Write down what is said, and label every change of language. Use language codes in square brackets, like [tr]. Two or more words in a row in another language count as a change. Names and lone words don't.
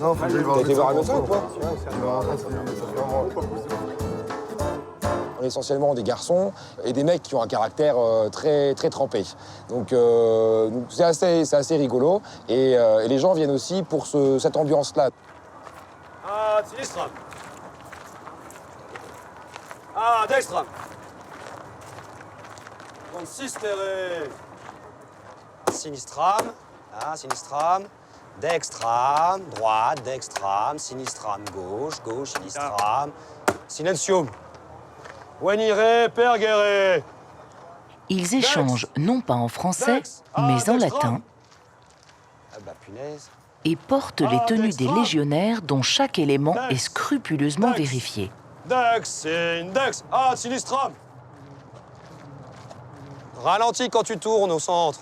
[fr] Non, t'as été voir un médecin ou quoi? On est essentiellement des garçons et des mecs qui ont un caractère très, très trempé. Donc c'est assez rigolo. Et les gens viennent aussi pour cette ambiance-là. [la] Ah, Sinistram. Ah, Dextram. Consistere. Sinistram. Ah, Sinistram. Dextram, droite, dextram, sinistram, [fr] gauche, gauche, [la] sinistram. Silencium. Venire pergere. [fr] Ils échangent non pas en français, mais en latin, Ah bah punaise. et portent les tenues des légionnaires dont chaque élément est scrupuleusement vérifié. [la] Dex, index, ad sinistram. [fr] Ralentis quand tu tournes au centre.